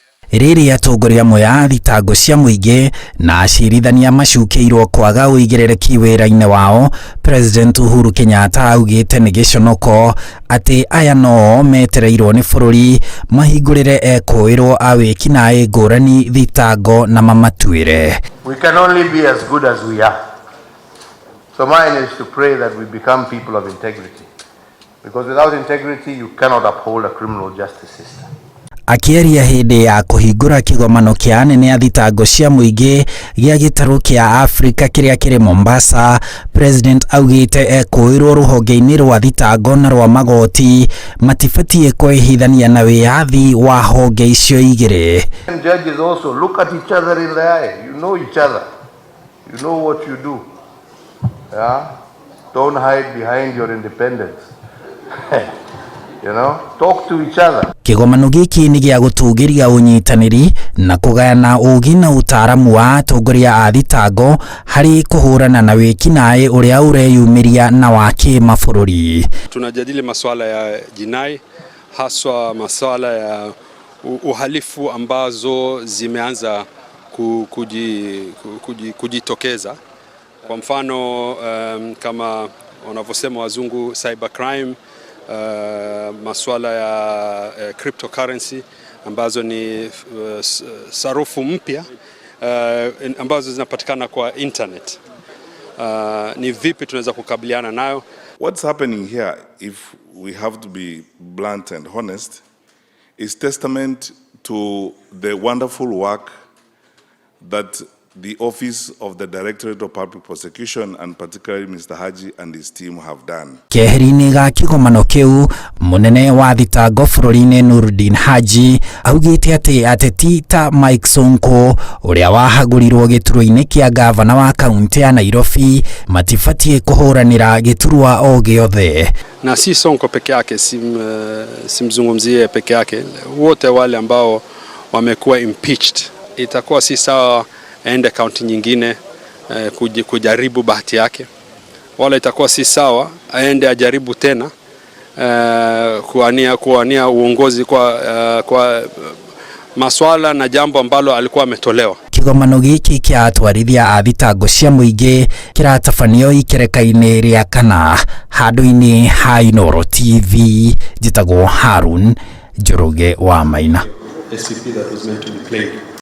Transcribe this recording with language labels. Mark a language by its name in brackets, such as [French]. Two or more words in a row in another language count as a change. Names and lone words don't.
[Kikuyu] riria atongoria amwe a thitango cia mūingī na acirithania macukiirwo kwaga ūigīrīrīki wĩra-inĩ wao, President Uhuru Kenyatta augĩte nĩ gĩconoko atĩ aya no metereirwo nĩ bũrũri mahingũrĩre ekũĩrwo a wĩkinaĩ ngũrani thitango na mamatuĩre. [English] We can only be as good as we are. So mine is to pray that we become people of integrity. Because without integrity you cannot uphold a criminal justice system. [Kikuyu] Akĩaria hĩndĩ ya kũhingũra kĩgomano kĩa anene a thitango cia mũingĩ gĩa gĩtarũ kĩa Afrika kĩrĩa kĩrĩ Mombasa, President augĩte ekũĩrwo rũhonge-inĩ rwa thitango na rwa magoti matibatiĩ kwĩhithania na wĩyathi wa honge icio igĩrĩ. [English] Judges also look at each other in the eye. You know each other. You know what you do. Yeah? Don't hide behind your independence. You know, talk to each other. [Kikuyu] Kĩgomano gĩkĩ nĩ gĩa gũtũgĩria ũnyitanĩri na kũgayana ũũgĩ na ũtaaramu wa atongoria a thitango harĩ kũhũrana na wĩkinaĩ ũrĩa ũreyumĩria na wa kĩmabũrũri. [Swahili] Tunajadili masuala ya jinai, haswa masuala ya uhalifu ambazo zimeanza kujitokeza. Kwa mfano kama wanavyosema wazungu cybercrime, masuala ya cryptocurrency ambazo ni sarufu mpya ambazo zinapatikana kwa internet. Ni vipi tunaweza kukabiliana nayo? [English] What's happening here, if we have to be blunt and honest, is testament to the wonderful work that the Office of the Directorate of Public Prosecution and particularly Mr. Haji and his team have done. [Kikuyu] Keheri-inĩ ga kĩgomano kĩu, mũnene wa thitango bũrũri-inĩ Nuruddin Haji augĩte atĩ ateti ta Mike Sonko ũrĩa wahagũrirwo gĩturwa-inĩ kĩa gavana wa kaunti ya Nairobi matibatiĩ kũhũranĩra gĩturwa o gĩothe. [Swahili] Na si Sonko peke yake, simzungumzie peke yake, wote wale ambao wamekuwa impeached, itakuwa si sawa aende kaunti nyingine kujaribu bahati yake, wala itakuwa si sawa aende ajaribu tena kuania uongozi kwa maswala na jambo ambalo alikuwa ametolewa. [Kikuyu] Kĩgomano gĩkĩ kĩa atwarithia a thitango cia mũingĩ kĩratabanio ikereka-inĩ rĩa kana handũ-inĩ ha Inooro TV. Njĩtagwo Harun Njoroge wa Maina.